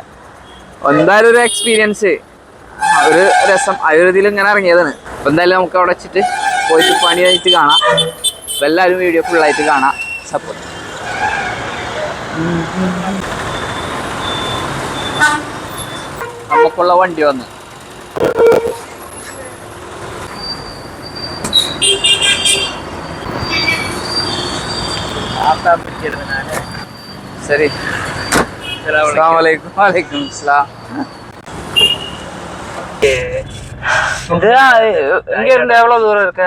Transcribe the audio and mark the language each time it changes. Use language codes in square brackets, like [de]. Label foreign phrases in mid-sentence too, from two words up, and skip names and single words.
[ml] എന്തായാലും ഒരു എക്സ്പീരിയൻസ്, ഒരു രസം, ആ ഒരു ഇതിൽ ഇങ്ങനെ ഇറങ്ങിയതാണ്. അപ്പം എന്തായാലും നമുക്ക് അവിടെ വെച്ചിട്ട് പോയിട്ട് പണി കഴിഞ്ഞിട്ട് കാണാം. അപ്പം എല്ലാവരും വീഡിയോ ഫുള്ളായിട്ട് കാണാം, സപ്പോർട്ട്. നമുക്കുള്ള വണ്ടി വന്ന് சரி. [ar] السلام عليكم. وعليكم السلام. [ta] இது இங்க இருந்து எவ்வளவு தூரம் இருக்கு?